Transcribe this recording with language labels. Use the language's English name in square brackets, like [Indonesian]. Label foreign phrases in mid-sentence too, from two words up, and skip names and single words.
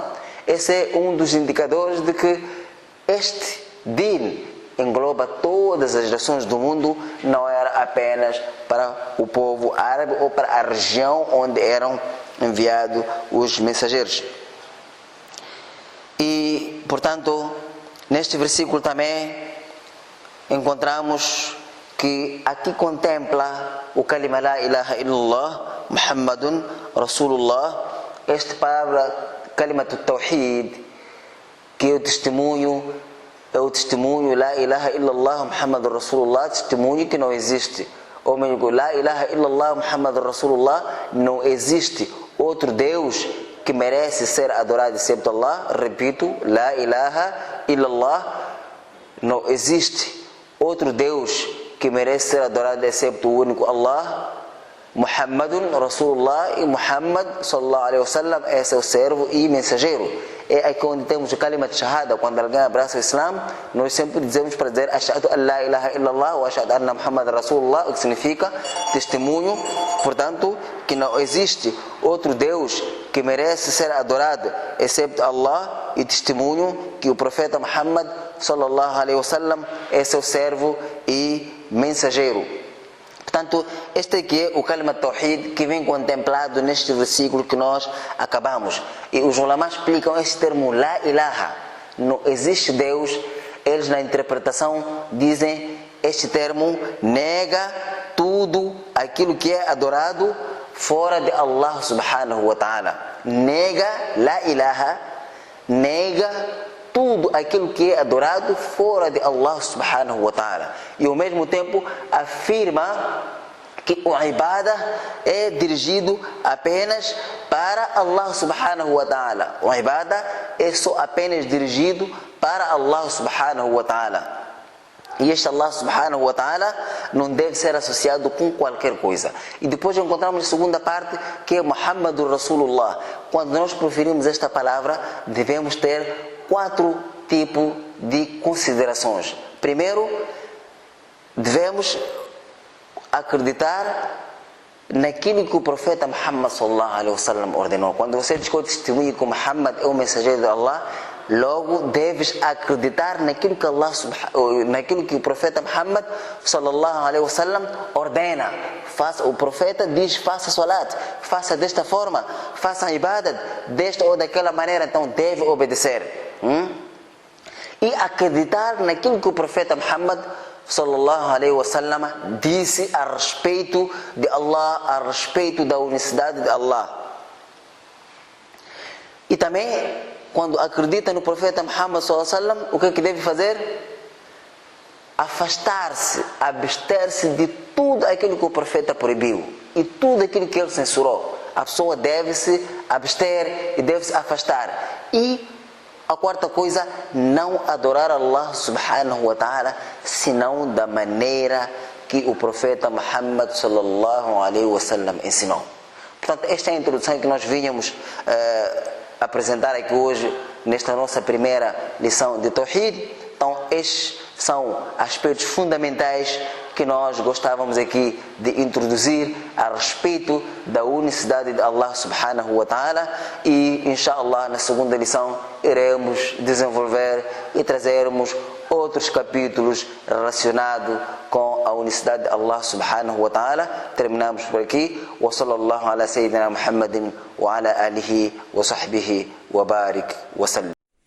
[Portuguese] Esse é um dos indicadores de que este din engloba todas as nações do mundo, não era apenas para o povo árabe ou para a região onde eram enviados os mensageiros. E, portanto, neste versículo também encontramos que aqui contempla o [Arabic] كلمة لا إله إلا الله محمد رسول الله. [Portuguese] Esta palavra, [Arabic] كلمة التوحيد, [Portuguese] que é o testemunho [Arabic] لا إله إلا الله محمد رسول الله, [Portuguese] testemunho que não existe. Ou melhor, [Arabic] لا إله إلا الله محمد رسول الله, [Portuguese] não existe outro Deus que merece ser adorado excepto Allah. Repito, [Arabic] لا إله إلا الله, [Portuguese] não existe outro Deus que merece ser adorado excepto o único Allah. [Arabic] محمد رسول الله, [Portuguese] e Muhammad [Arabic] صلى الله عليه وسلم [Portuguese] é seu servo e mensageiro. É aqui onde temos o kalima de shahada. Quando alguém abraça o Islam, nós sempre dizemos para dizer [Arabic] أشهد أن لا إله إلا الله وأشهد أن محمد رسول الله, [Portuguese] o que significa testemunho, portanto, que não existe outro Deus que merece ser adorado excepto Allah, e testemunho que o profeta Muhammad [Arabic] صلى الله عليه وسلم [Portuguese] é seu servo e mensageiro. Portanto, este aqui é o [Arabic] كلمة التوحيد [Portuguese] que vem contemplado neste versículo que nós acabamos. E os ulama explicam este termo [Arabic] لا إله. [Portuguese] Não existe Deus. Eles na interpretação dizem este termo nega tudo aquilo que é adorado fora de Allah [Arabic] سبحانه وتعالى. [Portuguese] Nega [Arabic] لا إله, [Portuguese] nega tudo aquilo que é adorado fora de Allah [Arabic] سبحانه وتعالى. [Portuguese] E ao mesmo tempo afirma que o ibadah é dirigido apenas para Allah [Arabic] سبحانه وتعالى. [Portuguese] O ibadah é só apenas dirigido para Allah [Arabic] سبحانه وتعالى. [Portuguese] E este Allah [Arabic] سبحانه وتعالى [Portuguese] não deve ser associado com qualquer coisa. E depois encontramos a segunda parte, que é [Arabic] محمد رسول الله. [Portuguese] Quando nós proferimos esta palavra, devemos ter 4 tipos de considerações. Primeiro, devemos acreditar naquilo que o profeta Muhammad [Arabic] صلى الله عليه وسلم [Portuguese] ordenou. Quando você diz que o testemunho que Muhammad é o mensageiro de Allah, logo deves acreditar naquilo que o profeta Muhammad [Arabic] صلى الله عليه وسلم [Portuguese] ordena. O profeta diz: faça salat, faça desta forma, faça ibadat desta ou daquela maneira, então deve obedecer. E acreditar naquilo que o profeta Muhammad [Arabic] صلى الله عليه وسلم [Portuguese] disse a respeito de Allah, a respeito da unicidade de Allah. E também, quando acredita no profeta Muhammad [Arabic] صلى الله عليه وسلم, [Portuguese] o que é que deve fazer? Afastar-se, abster-se de tudo aquilo que o profeta proibiu e tudo aquilo que ele censurou. A pessoa deve se abster e deve se afastar. E a quarta coisa, não adorar Allah [Arabic] سبحانه وتعالى [Portuguese] senão da maneira que o profeta Muhammad [Arabic] صلى الله عليه وسلم [Portuguese] ensinou. Portanto, esta é a introdução que nós vínhamos apresentar aqui hoje nesta nossa primeira lição de Tawhid. Então, estes são aspectos fundamentais que nós gostávamos aqui de introduzir a respeito da unicidade de Allah [Arabic] سبحانه وتعالى, [Portuguese] e inshallah na segunda lição iremos desenvolver e trazermos outros capítulos relacionados com a unicidade de Allah [Arabic] سبحانه وتعالى. [Portuguese] Terminamos por aqui. [Arabic] وصلى الله على سيدنا محمد وعلى آله وصحبه وبارك وسلم.